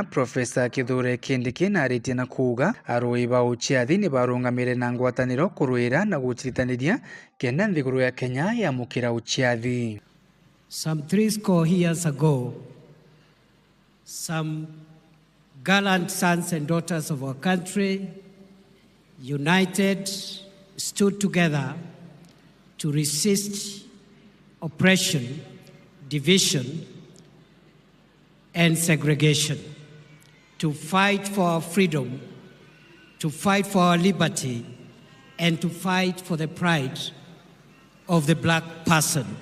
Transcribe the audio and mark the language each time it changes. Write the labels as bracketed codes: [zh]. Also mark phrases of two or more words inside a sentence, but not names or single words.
[mer] Profesa Kithure Kindiki na aritie na kuga arui ba uchiathi ni barungamire na ngwataniro kuruira na guchitaniria kenda nthiguru ya Kenya ya mukira uchiathi. [en] Some 3 years ago, some gallant sons and daughters of our country united, stood together to resist oppression, division, and segregation, to fight for our freedom, to fight for our liberty, and to fight for the pride of the black person.